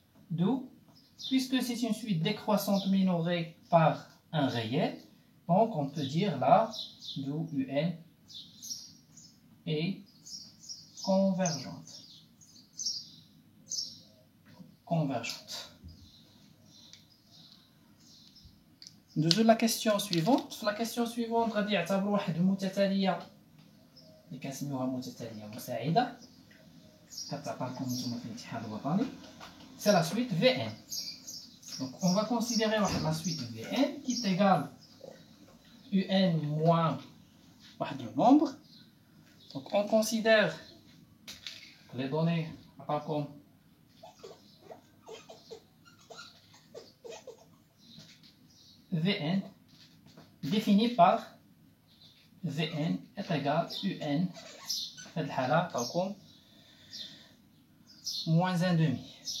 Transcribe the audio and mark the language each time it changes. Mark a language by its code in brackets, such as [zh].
[fr] D'où, puisque c'est une suite décroissante minorée par un réel, donc on peut dire là, d'où UN est convergente. Nous la question suivante. La question suivante [ar] غادي يعتبروا واحد المتتاليه اللي كنسميوها متتاليه مساعده كتعطى لكم نتوما في الامتحان الوطني. [fr] C'est la suite Vn. Donc on va considérer la suite Vn qui est égale UN moins le nombre. Donc on considère les données comme Vn défini par Vn est égal UN comme moins 1 demi.